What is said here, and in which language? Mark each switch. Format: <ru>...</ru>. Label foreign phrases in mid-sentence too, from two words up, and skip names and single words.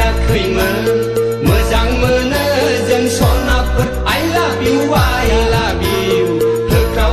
<brx>खैमोन मोजां मोनो जों सनाफोर</brx> <en>I love you</en> <brx>होख्राव</brx>